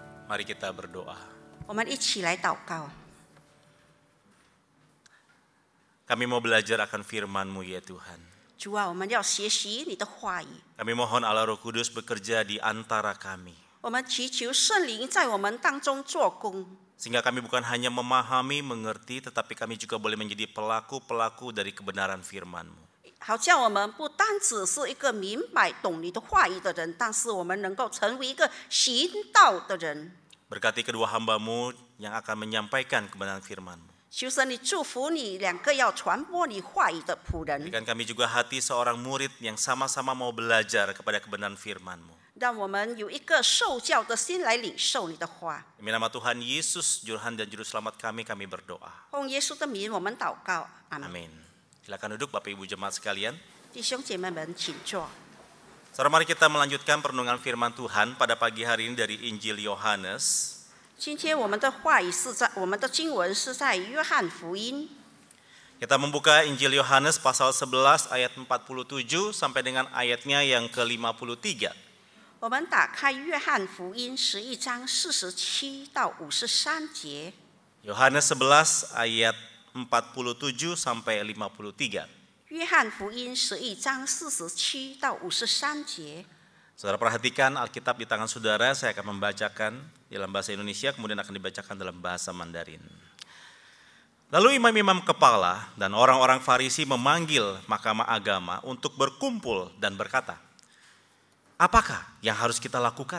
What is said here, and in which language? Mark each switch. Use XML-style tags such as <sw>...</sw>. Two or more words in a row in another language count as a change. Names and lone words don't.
<id>Mari kita berdoa.</id> <zh>我们一起来祷告。</zh> <id>Kami mau belajar akan firman-Mu ya Tuhan.</id> <zh>主啊，我们要学习你的话语。</zh> <id>Kami mohon Allah Roh Kudus bekerja di antara kami.</id> <zh>我们祈求圣灵在我们当中做工，</zh> <id>Sehingga kami bukan hanya memahami, mengerti, tetapi kami juga boleh menjadi pelaku-pelaku dari kebenaran firman-Mu.</id> <zh>好叫我们不单只是一个明白懂你的话语的人，但是我们能够成为一个行道的人。</zh> <id>Berkati kedua hamba-Mu yang akan menyampaikan kebenaran firman-Mu.</id> <zh>求神你祝福你两个要传播你话语的仆人，</zh> <id>Berikan kami juga hati seorang murid yang sama-sama mau belajar kepada kebenaran firman-Mu.</id> <zh>让我们有一个受教的心来领受你的话。</zh> <id>Demi nama Tuhan Yesus, Juru dan Juru Selamat kami berdoa.</id> <zh>奉耶稣的名，我们祷告，阿门。</zh> <id>Amin. Silakan duduk Bapak Ibu Jemaat sekalian.</id> <zh>弟兄姐妹们，请坐。</zh> <id>Saudara, mari kita melanjutkan perenungan firman Tuhan pada pagi hari ini dari Injil Yohanes.</id> <zh>今天我们的话语我们的经文是在约翰福音。</zh> <id>Kita membuka Injil Yohanes pasal 11 ayat 47 sampai dengan ayatnya yang ke-53.</id> <zh>我们打开约翰福音11章47到53节。</zh> <id>Yohanes 11 ayat 47 sampai 53.</id> <zh>约翰福音11章47到53节。</zh> <id>Saudara perhatikan Alkitab di tangan saudara, saya akan membacakan dalam bahasa Indonesia, kemudian akan dibacakan dalam bahasa Mandarin. Lalu imam-imam kepala dan orang-orang Farisi memanggil mahkamah agama untuk berkumpul dan berkata, apakah yang harus kita lakukan?</id>